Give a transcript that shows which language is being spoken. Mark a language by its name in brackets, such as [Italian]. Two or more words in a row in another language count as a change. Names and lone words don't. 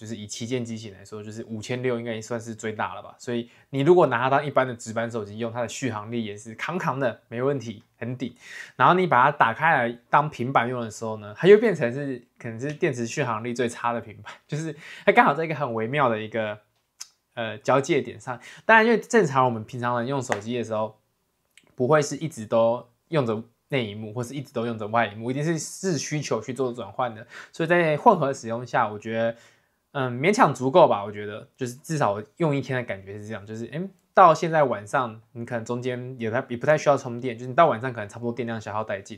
[Chinese] 就是以旗艦機型來說，就是5600應該也算是最大了吧？所以你如果拿它當一般的直板手機用，它的續航力也是扛的，沒問題，很頂。然後你把它打開來當平板用的時候呢，它又變成是可能是電池續航力最差的平板，就是它剛好在一個很微妙的一個交界點上。當然，因為正常我們平常人用手機的時候，不會是一直都用着內螢幕，或是一直都用着外螢幕，一定是視需求去做轉換的。所以在混合使用下，我覺得勉強足夠吧。我覺得就是至少用1天的感覺是這樣，就是到現在晚上你可能中間也不太需要充電，就是你到晚上可能差不多電量消耗殆盡。